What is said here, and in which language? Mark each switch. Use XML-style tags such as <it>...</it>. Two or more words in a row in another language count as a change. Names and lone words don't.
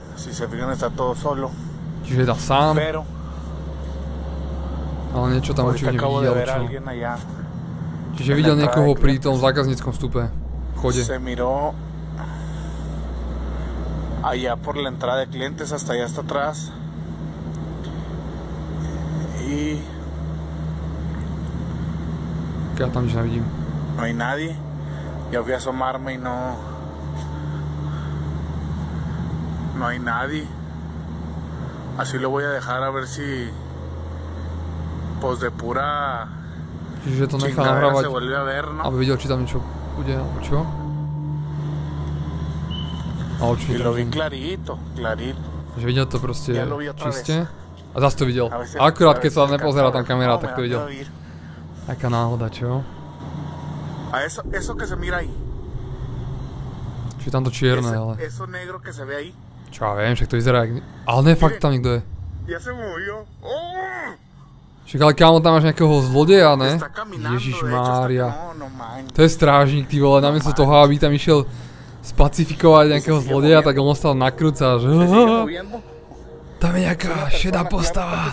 <es>Si se fijan, está todo solo. Pero acabo de ver a alguien allá.</es> <sk>Čiže videl niekoho pri tom zákazníckom vstupe v chode.</sk> <es>Se miró allá por la entrada de clientes, hasta allá hasta atrás. aquí.</es> <sk>Ja tam nič nevidím.</sk> <es>No hay nadie. Ya fui a asomarme y no hay nadie. Así lo voy a dejar a ver si pues de pura</es> <sk>Čiže to nechá nahrávať,</sk> <es>se vuelve a ver, ¿no?</es> <sk>aby videl, či tam niečo bude, alebo čo?</sk> <es>Y lo vi clarito.</es> <sk>Takže videl to proste čiste. A zase to videl. Akurát keď sa nepozerá tam kamera, tak to videl. Taká náhoda, čo?</sk> <es>A eso que se mira ahí.</es> <sk>Čiže tam to čierne, ale...</sk> <es>Eso negro que se ve ahí.</es> <sk>Čo ja viem, však to vyzerá jak... Ale ne, fakt tam nikto je.</sk> <es>Ya se movió.</es> <sk>Však ale kámo, tam máš nejakého zlodeja, ne? Ježišmária. To je strážnik,</sk> <cs>ty vole,</cs> <sk>namiesto toho, aby tam išiel spacifikovať nejakého zlodeja, tak on ostal nakrúca, že... Tam je nejaká šedá postava.</sk>